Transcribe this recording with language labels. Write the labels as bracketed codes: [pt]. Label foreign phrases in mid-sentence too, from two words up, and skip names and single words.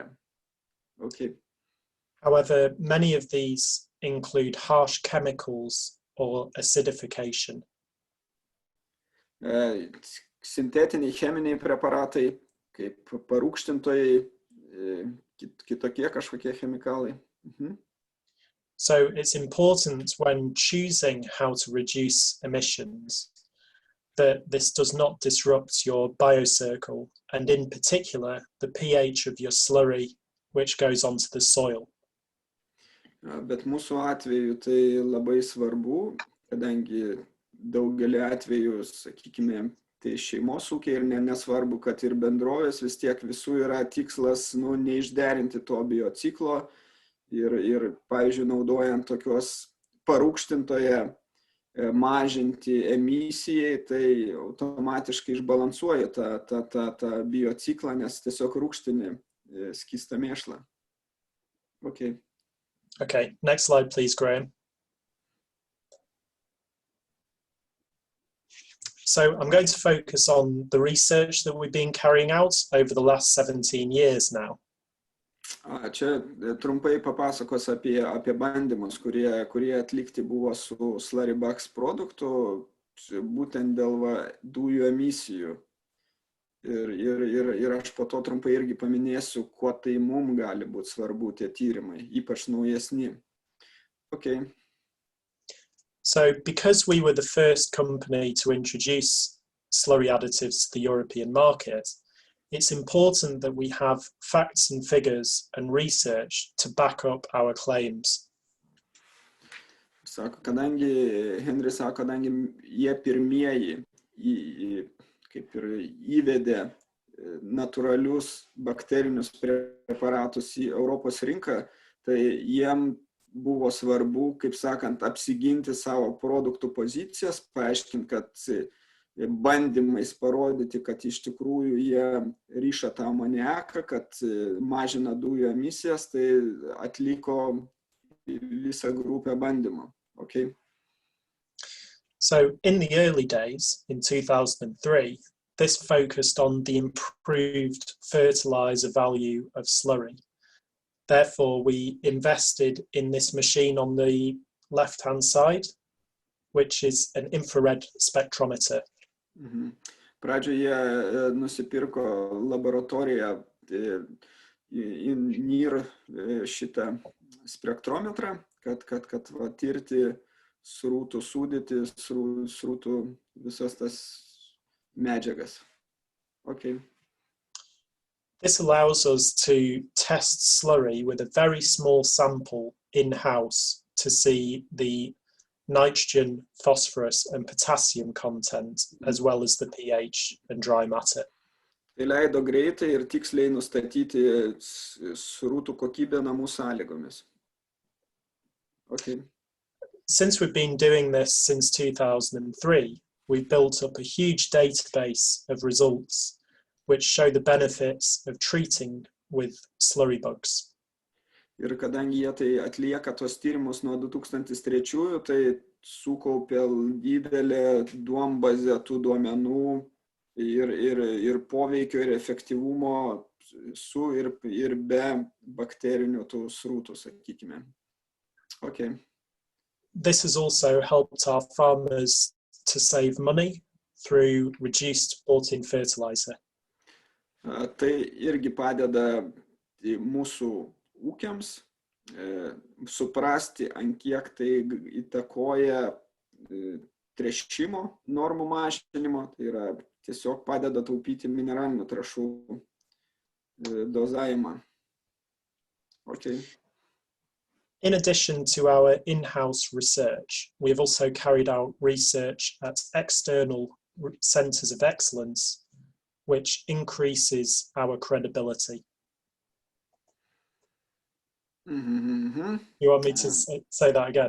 [en] Okay. However, many of these include harsh chemicals or acidification. [lt] Sintetiniai cheminiai preparatai, kaip parūgštintojai, kitokie kažkokie chemikalai. [en] So it's important when choosing how to reduce emissions that this does not disrupt your biocircle and in particular the pH of your slurry which goes onto the soil. [lt] Bet mūsų atveju tai labai svarbu, kadangi daugelį atvejų, sakykime, tai šeimos ūkiai ir nesvarbu, kad ir bendrovės vis tiek visų yra tikslas neišderinti to biociklo ir pavyzdžiui, naudojant tokios parūgštintoje mažinti emisijai, tai automatiškai išbalansuoja tą biociklą, nes tiesiog rūgštini skystą mėšlą. [en] Okay. Okay, next slide please, Graham. So I'm going to focus on the research that we've been carrying out over the last 17 years now. [lt] Čia trumpai papasakos apie bandymus, kurie atlikti buvo su Slurry Bugs produktu, būtent dėl dujų emisijų. Ir aš po to trumpai irgi paminėsiu, kuo tai mums gali būti svarbu tie tyrimai, ypač naujesni. [en] Okay. So because we were the first company to introduce slurry additives to the European market, it's important that we have facts and figures and research to back up our claims. [lt] Kadangi, Henry sako, kadangi jie pirmieji kaip ir įvedė natūralius bakterinius preparatus į Europos rinką, tai jiem buvo svarbu, kaip sakant, apsiginti savo produktų pozicijas, paaiškinti, kad bandymais parodyti, kad iš tikrųjų jie ryša tą amoniaką, kad mažina dujų emisijas, tai atliko visą grupę bandymų. [en] Okay. So in the early days, in 2003, this focused on the improved fertilizer value of slurry. Therefore, we invested in this machine on the left-hand side, which is an infrared spectrometer. [lt] Pradžioje nusipirko laboratoriją NIR šitą spektrometrą, kad tirti srutų sudėtį, srutų visas tas medžiagas. [en] Okay. This allows us to test slurry with a very small sample in-house to see the nitrogen, phosphorus and potassium content, as well as the pH and dry matter. [lt] Tai leido greitai ir tiksliai nustatyti srutų kokybę namų sąlygomis. [en] Okay. Since we've been doing this since 2003, we've built up a huge database of results which show the benefits of treating with slurry bugs. [lt] Ir kadangi jie tai atlieka tos tyrimus nuo 2003, tai sukaupė didelę duombazę tų duomenų ir poveikio ir efektyvumo su ir be bakterinių tų srūtų, sakykime. [en] Okay. This has also helped our farmers to save money through reduced bought-in fertilizer. [lt] Tai irgi padeda mūsų ūkiams suprasti, ant kiek tai įtakoja tręšimo normų mažinimo, tai yra tiesiog padeda taupyti mineralinių trąšų dozavimą. [en] Okay. In addition to our in-house research, we have also carried out research at external centres of excellence, which increases our credibility. You want me to say that again?